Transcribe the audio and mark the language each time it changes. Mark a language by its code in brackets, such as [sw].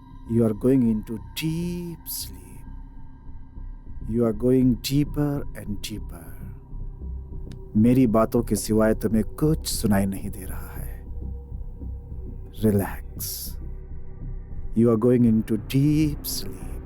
[en] You are going into deep sleep. You are going deeper and deeper. [hi] मेरी बातों के सिवाय तुम्हें कुछ सुनाई नहीं दे रहा है। [en] Relax. You are going into deep sleep.